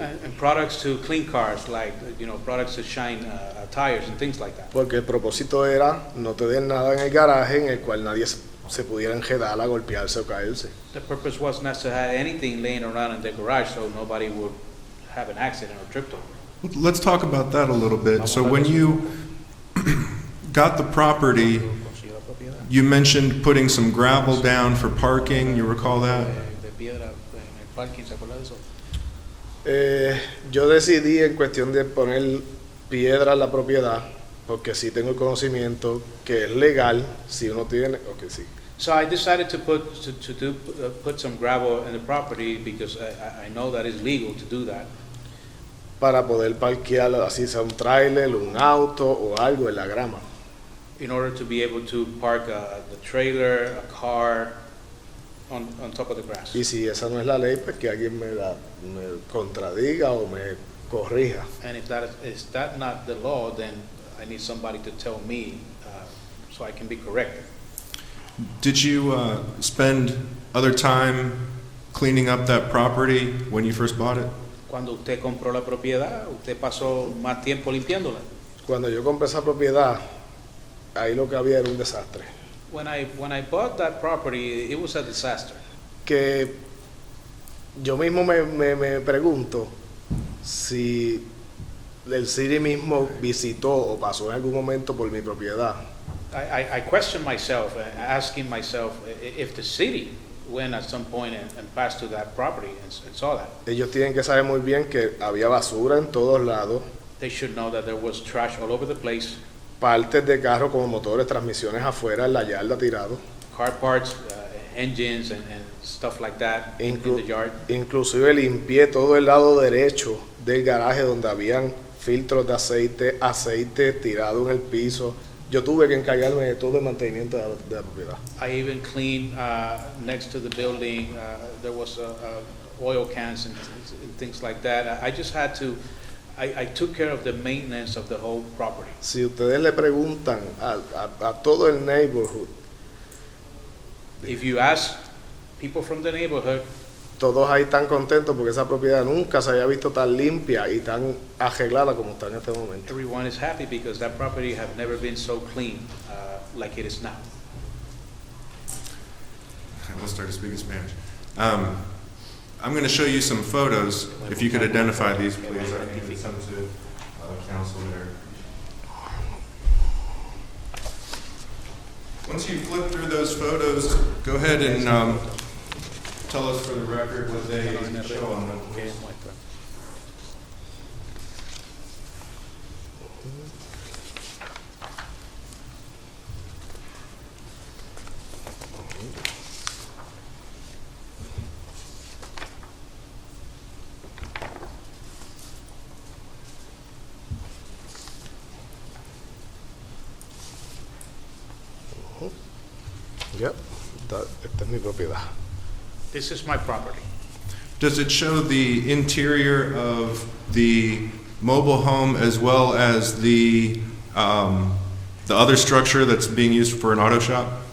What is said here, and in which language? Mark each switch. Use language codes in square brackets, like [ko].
[en] and products to clean cars, like products to shine tires and things like that. [es] porque el propósito era no tener nada en el garaje en el cual nadie se pudiera enredar a golpearse o caerse. [en] The purpose was not to have anything laying around in the garage so nobody would have an accident or tripped over. Let's talk about that a little bit. So when you got the property, you mentioned putting some gravel down for parking, you recall that? [es] De piedra en el parking, ¿se acuerda de eso? Yo decidí en cuestión de poner piedra en la propiedad, porque sí tengo el conocimiento que es legal si uno tiene, ok, sí. [en] So I decided to put some gravel in the property because I know that it's legal to do that. [es] Para poder parquear así sea un tráiler, un auto o algo en la grama. [en] In order to be able to park the trailer, a car on top of the grass. [es] Y si esa no es la ley, pues que alguien me contradiga o me corrija. [en] And if that is not the law, then I need somebody to tell me so I can be corrected. Did you spend other time cleaning up that property when you first bought it? [es] Cuando usted compró la propiedad, usted pasó más tiempo limpiándola. Cuando yo compré esa propiedad, ahí lo que había era un desastre. [en] When I bought that property, it was a disaster. [es] Que yo mismo me pregunto si el City mismo visitó o pasó en algún momento por mi propiedad. [en] I question myself, asking myself if the city went at some point and passed to that property and saw that. [es] Ellos tienen que saber muy bien que había basura en todos lados, [en] They should know that there was trash all over the place, [es] partes de carro como motores, transmisiones afuera en la yarda tirado. [en] car parts, engines and stuff like that in the yard. [es] Inclusive limpié todo el lado derecho del garaje donde habían filtros de aceite tirado en el piso. Yo tuve que encargarme de todo el mantenimiento de la propiedad. [en] I even cleaned next to the building. There was oil cans and things like that. I just had to. I took care of the maintenance of the whole property. [es] Si ustedes le preguntan a todo el neighborhood, [en] If you ask people from the neighborhood, [es] todos ahí están contentos porque esa propiedad nunca se había visto tan limpia y tan arreglada como está en este momento. [en] everyone is happy because that property have never been so clean like it is now. Let's start to speak in Spanish. I'm going to show you some photos. If you could identify these, please. I can send to council there. Once you flip through those photos, go ahead and tell us for the record what they show on them. [es] Que muestra. Yep, esta es mi propiedad. [en] This is my property. Does it show the interior of the mobile home as well as the other structure that's being used for an auto shop?